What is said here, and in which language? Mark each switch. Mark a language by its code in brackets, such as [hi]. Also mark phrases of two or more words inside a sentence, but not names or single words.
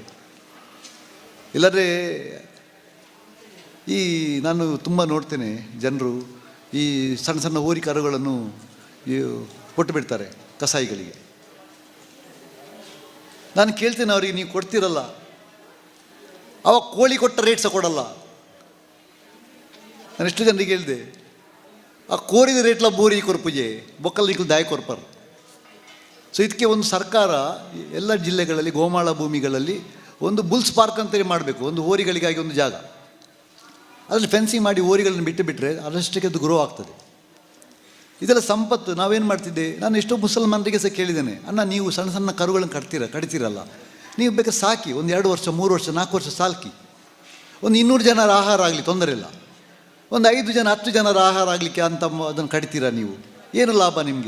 [kn] ಇಲ್ಲದ್ರೆ ಈ ನಾನು ತುಂಬ ನೋಡ್ತೇನೆ ಜನರು ಈ ಸಣ್ಣ ಸಣ್ಣ ಹೋರಿ ಕರುಗಳನ್ನು ಕೊಟ್ಟು ಬಿಡ್ತಾರೆ ಕಸಾಯಿಗಳಿಗೆ. ನಾನು ಕೇಳ್ತೇನೆ ಅವರಿಗೆ, ನೀವು ಕೊಡ್ತೀರಲ್ಲ, ಅವಾಗ ಕೋಳಿ ಕೊಟ್ಟ ರೇಟ್ ಸಹ ಕೊಡಲ್ಲ. ನಾನು ಎಷ್ಟು ಜನರಿಗೆ ಹೇಳಿದೆ, [tcy] ಆ ಕೋರಿದ ರೇಟ್ಲ ಬೋರಿ ಕೊರ್ಪುಜೆ ಬೊಕ್ಕಲ್ ನಿಕ್ಕಲು ದಾಯ ಕೊರ್ಪರು. [kn] ಸೊ ಇದಕ್ಕೆ ಒಂದು ಸರ್ಕಾರ ಎಲ್ಲ ಜಿಲ್ಲೆಗಳಲ್ಲಿ ಗೋಮಾಳ ಭೂಮಿಗಳಲ್ಲಿ ಒಂದು [en] bulls park [kn] ಅಂತೇಳಿ ಮಾಡಬೇಕು, ಒಂದು ಹೋರಿಗಳಿಗಾಗಿ ಒಂದು ಜಾಗ. ಅದರಲ್ಲಿ ಫೆನ್ಸಿಂಗ್ ಮಾಡಿ ಹೋರಿಗಳನ್ನು ಬಿಟ್ಟರೆ ಅದಷ್ಟಕ್ಕೆ ಅದು ಗ್ರೋ ಆಗ್ತದೆ. ಇದೆಲ್ಲ ಸಂಪತ್ತು. ನಾವೇನು ಮಾಡ್ತಿದ್ದೆ, ನಾನು ಎಷ್ಟೋ ಮುಸಲ್ಮಾನರಿಗೆ ಸಹ ಕೇಳಿದ್ದೇನೆ, ಅಣ್ಣ ನೀವು ಸಣ್ಣ ಸಣ್ಣ ಕರುಗಳನ್ನು ಕಟ್ತೀರಲ್ಲ, ನೀವು ಬೇಕಾದ್ರೆ ಸಾಕಿ, ಒಂದು 2 ವರ್ಷ 3 ವರ್ಷ 4 ವರ್ಷ ಸಾಕಿ, ಒಂದು 200 ಜನರ ಆಹಾರ ಆಗಲಿ ತೊಂದರೆ ಇಲ್ಲ, ಒಂದು 5 ಜನ 10 ಜನರ ಆಹಾರ ಆಗಲಿಕ್ಕೆ ಅಂತ ಅದನ್ನು ಕಟ್ತೀರಾ ನೀವು, ಏನು ಲಾಭ ನಿಮಗೆ?